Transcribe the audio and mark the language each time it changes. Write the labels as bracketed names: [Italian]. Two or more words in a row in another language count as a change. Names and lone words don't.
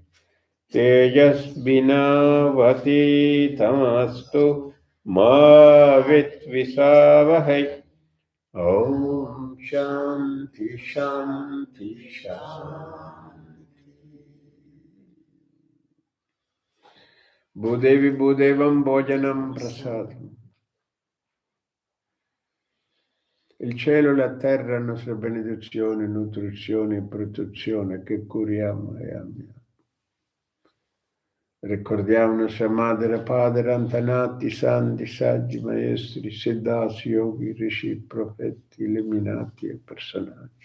[Sanskrit] तेजस्विनावतीतमस्तु मा विद्विषावहै ओम शांति शांति शांति भूदेवी भूदेवं भोजनं प्रसादम्. [Italian] Il cielo e la terra, nostra benedizione, nutrizione e protezione che curiamo e amiamo. Ricordiamo nostra madre, padre, antenati, santi, saggi, maestri, siddhas, yogi, rishi, profeti, illuminati e personaggi.